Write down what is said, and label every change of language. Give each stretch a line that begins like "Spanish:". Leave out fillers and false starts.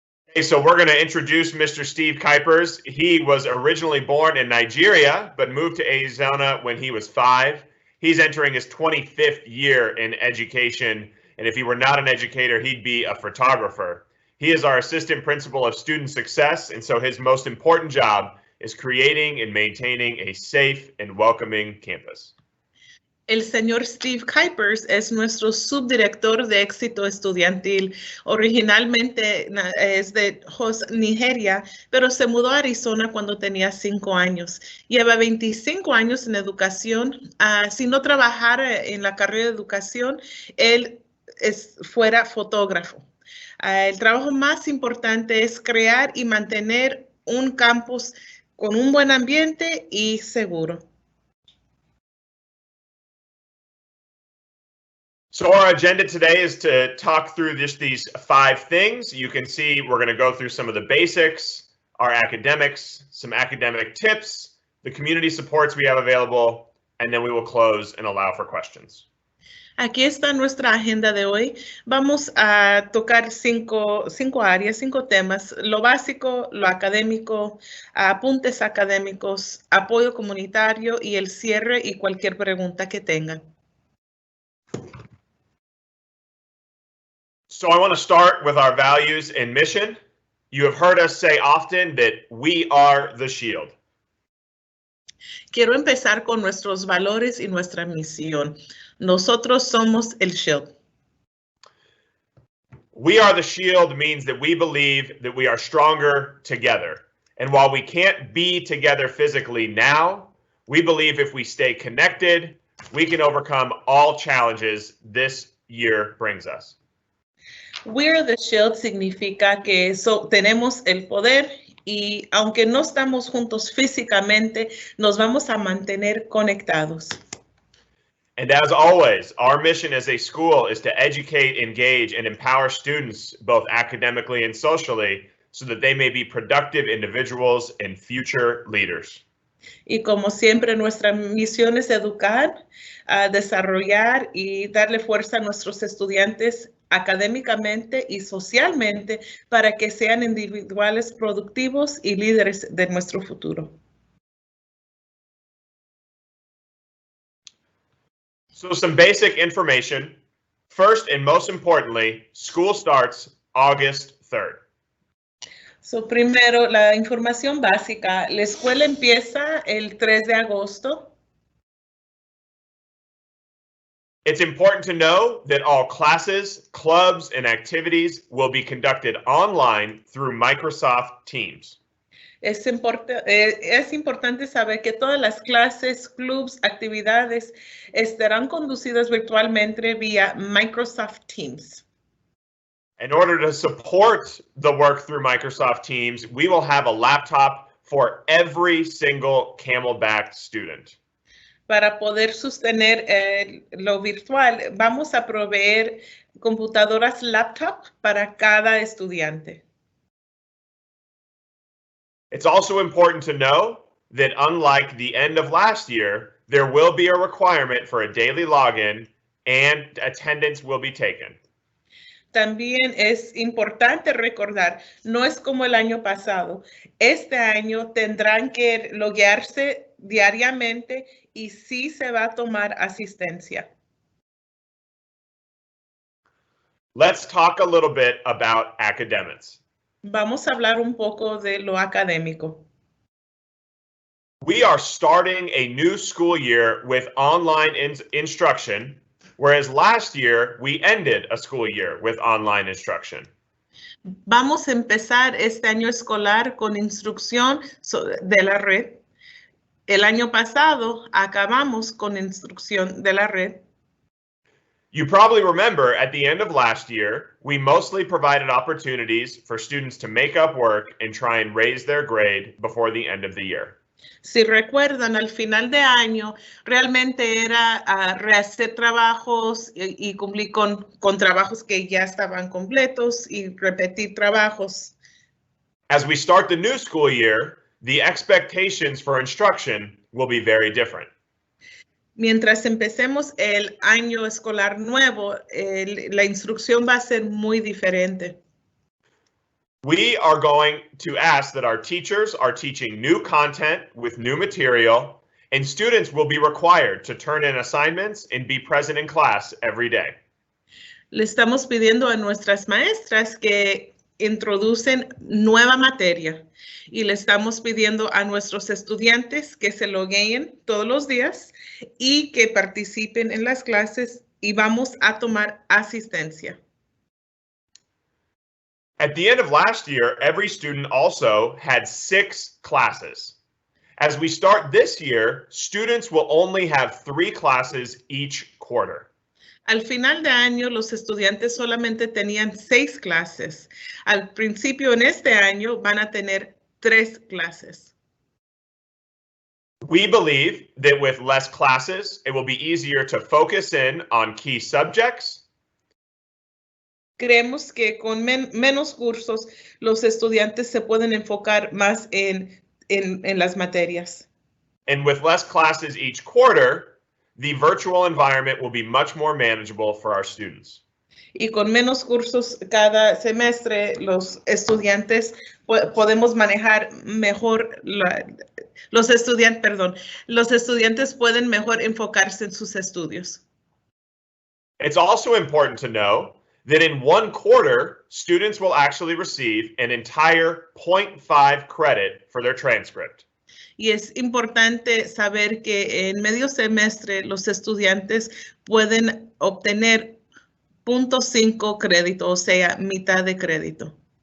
English: Okay, so we're going to introduce Mr. Steve Kuipers. He was originally born in Nigeria, but moved to Arizona when he was 5. He's entering his 25th year in education, and if he were not an educator, he'd be a photographer. He is our assistant principal of student success, and so his most important job is creating and maintaining a safe and welcoming campus.
Spanish: El señor Steve Kuipers es nuestro subdirector de éxito estudiantil. Originalmente es de Nigeria, pero se mudó a Arizona cuando tenía 5 años. Lleva 25 años en educación. Si no trabajara en la carrera de educación, él fuera fotógrafo. El trabajo más importante es crear y mantener un campus con un buen ambiente y seguro.
English: So our agenda today is to talk through just these 5 things. You can see we're going to go through some of the basics, our academics, some academic tips, the community supports we have available, and then we will close and allow for questions.
Spanish: Aquí está nuestra agenda de hoy. Vamos a tocar 5 áreas, 5 temas, lo básico, lo académico, apuntes académicos, apoyo comunitario y el cierre y cualquier pregunta que tengan.
English: So I want to start with our values and mission. You have heard us say often that we are the shield.
Spanish: Quiero empezar con nuestros valores y nuestra misión. Nosotros somos el shield.
English: We are the shield means that we believe that we are stronger together. And while we can't be together physically now, we believe if we stay connected, we can overcome all challenges this year brings us. We're the shield
Spanish: significa que tenemos el poder y aunque no estamos juntos físicamente, nos vamos a mantener conectados.
English: And as always, our mission as a school is to educate, engage, and empower students both academically and socially so that they may be productive individuals and future leaders.
Spanish: Y como siempre, nuestra misión es educar, desarrollar y darle fuerza a nuestros estudiantes académicamente y socialmente para que sean individuales productivos y líderes de nuestro futuro.
English: So some basic information. First and most importantly, school starts August 3rd.
Spanish: So primero, la información básica. La escuela empieza el 3 de agosto.
English: It's important to know that all classes, clubs, and activities will be conducted online through Microsoft Teams.
Spanish: Es importante saber que todas las clases, clubs, actividades estarán conducidas virtualmente vía Microsoft Teams.
English: In order to support the work through Microsoft Teams, we will have a laptop for every single Camelback student.
Spanish: Para poder sostener lo virtual, vamos a proveer computadoras laptop para cada estudiante.
English: It's also important to know that unlike the end of last year, there will be a requirement for a daily login and attendance will be taken.
Spanish: También es importante recordar, no es como el año pasado. Este año tendrán que loguearse diariamente y sí se va a tomar asistencia.
English: Let's talk a little bit about academics.
Spanish: Vamos a hablar un poco de lo académico.
English: We are starting a new school year with online instruction, whereas last year we ended a school year with online instruction.
Spanish: Vamos a empezar este año escolar con instrucción de la red. El año pasado acabamos con instrucción de la red.
English: You probably remember at the end of last year, we mostly provided opportunities for students to make up work and try and raise their grade before the end of the year.
Spanish: Si recuerdan, al final de año realmente era rehacer trabajos y cumplir con trabajos que ya estaban completos y repetir trabajos.
English: As we start the new school year, the expectations for instruction will be very different.
Spanish: Mientras empecemos el año escolar nuevo, la instrucción va a ser muy diferente.
English: We are going to ask that our teachers are teaching new content with new material, and students will be required to turn in assignments and be present in class every day.
Spanish: Le estamos pidiendo a nuestras maestras que introducen nueva materia y le estamos pidiendo a nuestros estudiantes que se logueen todos los días y que participen en las clases y vamos a tomar asistencia.
English: At the end of last year, every student also had 6 classes. As we start this year, students will only have 3 classes each quarter.
Spanish: Al final de año, los estudiantes solamente tenían 6 clases. Al principio en este año van a tener 3 clases.
English: We believe that with less classes, it will be easier to focus in on key subjects.
Spanish: Creemos que con menos cursos, los estudiantes se pueden enfocar más en las materias.
English: And with less classes each quarter, the virtual environment will be much more manageable for our students.
Spanish: Y con menos cursos cada semestre, los estudiantes podemos manejar mejor, los estudiantes pueden mejor enfocarse en sus estudios.
English: It's also important to know that in one quarter, students will actually receive an entire 0.5 credit for their transcript.
Spanish: Y es importante saber que en medio semestre los estudiantes pueden obtener 0.5 crédito, o sea, mitad de crédito.